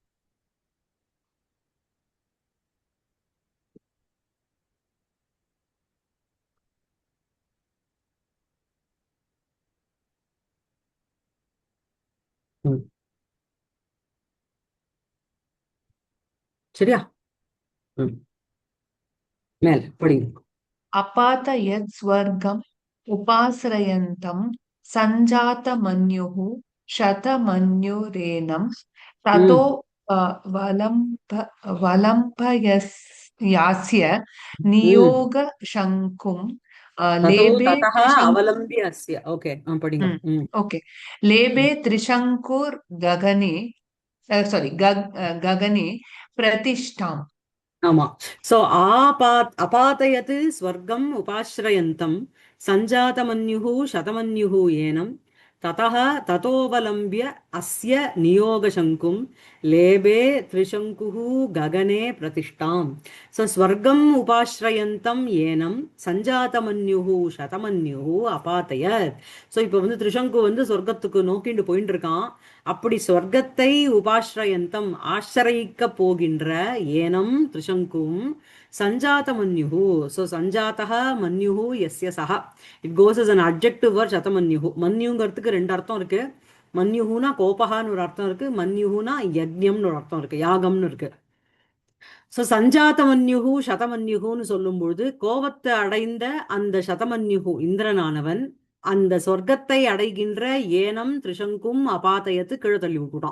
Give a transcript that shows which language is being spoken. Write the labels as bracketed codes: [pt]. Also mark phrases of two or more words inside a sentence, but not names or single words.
[ta] ம். சரியா? ம். மேல படிங்க. [sa] अपात यत् स्वर्गम् उपाश्रयन्तम् सञ्जातमन्युः शतमन्युरेनं ततो ம். वलम्भ वलम्भयस्यास्य ம். नियोगशङ्कुम् ततो लेभे ततः त्रिशङ्कु अवलम्ब्य अस्य. [ta] ஓகே படிங்க. ம். [sa] ओके लेभे त्रिशङ्कुर्गगने sorry गगने प्रतिष्ठाम् [ta] ஆமா. [sa] सो अपातयत् स्वर्गम् उपाश्रयन्तम् सञ्जातमन्युः शतमन्युः एनम् ततः ततोवलम्ब्य अस्य नियोगशङ्कुम् लेभे त्रिशङ्कुः गगने प्रतिष्ठाम्. सो स्वर्गम् उपाश्रयन्तम् एनम् सञ्जातमन्युः शतमन्युः अपातयत्. [ta] ஸோ இப்போ வந்து த்ரிசங்கு வந்து சொர்க்கத்துக்கு நோக்கிண்டு போயிட்டு இருக்கான். அப்படி சொர்க்கத்தை உபாஸ்ரயந்தம் ஆசிரயிக்க போகின்ற [sa] एनम् त्रिशङ्कुम् सञ्जात मन्युः. सो सञ्जाता मन्युः यस्य सः. [en] it goes is an adjective word சதமன்யுஹு. [ta] மன்யுங்கிறதுக்கு ரெண்டு அர்த்தம் இருக்கு. மன்யுஹுனா கோபகான்னு ஒரு அர்த்தம் இருக்கு, மன்யுஹுனா யஜ்ஞம்னு ஒரு அர்த்தம் இருக்கு, யாகம்னு இருக்கு. ஸோ [sa] सञ्जातमन्युः शतमन्युः [ta] சொல்லும்பொழுது கோபத்தை அடைந்த அந்த சதமன்யுகு இந்திரனானவன் அந்த சொர்க்கத்தை அடைகின்ற [sa] एनम् त्रिशङ्कुम् अपातयत् [ta] கீழே தள்ளி விட்டுட்டான்.